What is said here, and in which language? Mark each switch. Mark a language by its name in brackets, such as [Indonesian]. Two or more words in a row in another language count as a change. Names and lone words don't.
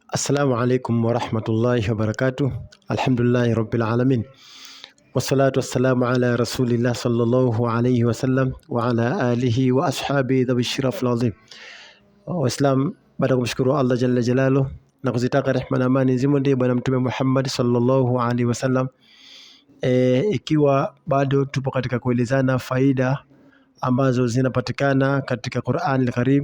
[Arabic] السلام عليكم ورحمة الله وبركاته. الحمد لله رب العالمين. والصلاة والسلام على رسول الله صلى الله عليه وسلم وعلى آله وأصحاب ذوي الشرف العظيم. [Swahili] Waislam, baada kumshukuru Allah [Arabic] جل جلاله [Swahili] na kuzitaka rehma na amani zimunde bwana mtume Muhammad [Arabic] صلى الله عليه وسلم. [Swahili] Ikiwa bado tupo katika kuelezana faida ambazo zinapatikana katika Qur'an al-Karim.